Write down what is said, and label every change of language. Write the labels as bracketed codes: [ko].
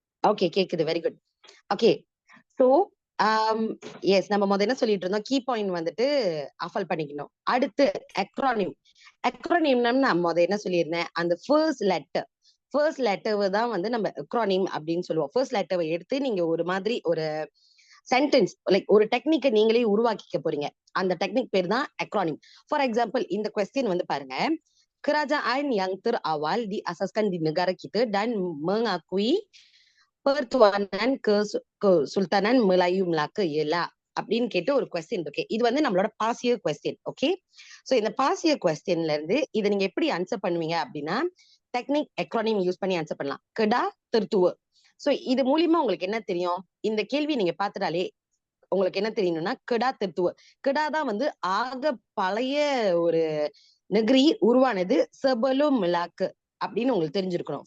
[ta] Okay, கேக்குது. Very good. Okay, so yes, நம்ம முதல்ல என்ன சொல்லிட்டு இருந்தோம், கீ பாயிண்ட் வந்துட்டு அஃபல் பண்ணிக்கணும். அடுத்து அக்ரானிம். அக்ரானிம்னா நான் என்ன சொல்லியிருந்தேன், அந்த ஃபர்ஸ்ட் லெட்டர் தான் வந்து நம்ம அக்ரானிம் அப்படின்னு சொல்லுவோம். ஃபர்ஸ்ட் லெட்டரை எடுத்து நீங்க ஒரு மாதிரி ஒரு சென்டென்ஸ் லைக் ஒரு டெக்னிக்கை நீங்களே உருவாக்கிக்க போறீங்க. அந்த டெக்னிக் பேர் தான் அக்ரானிம். ஃபார் எக்ஸாம்பிள், இந்த கொஸ்டின் வந்து பாருங்க, [ms] kerajaan yang terawal diasaskan di negara kita dan mengakui pertuanan Kesultanan Melayu Melaka ialah [ta] அப்படின்னு கேட்டு ஒரு கொஸ்டின் இருக்கு. இது வந்து நம்மளோட பாசியர் கொஸ்டின். ஓகே, சோ இந்த பாசியர் கொஸ்டின்ல இருந்து இதை நீங்க எப்படி ஆன்சர் பண்ணுவீங்க அப்படின்னா, டெக்னிக் அக்ரானிம் யூஸ் பண்ணி ஆன்சர் பண்ணலாம். கெடா திருத்துவ. சோ இது மூலியமா உங்களுக்கு என்ன தெரியும், இந்த கேள்வி நீங்க பார்த்துட்டாலே உங்களுக்கு என்ன தெரியணும்னா, கெடா திருத்துவ. கெடா தான் வந்து ஆக பழைய ஒரு நெகிரி உருவானது செபலும் மிலாக்கு அப்படின்னு உங்களுக்கு தெரிஞ்சிருக்கணும்.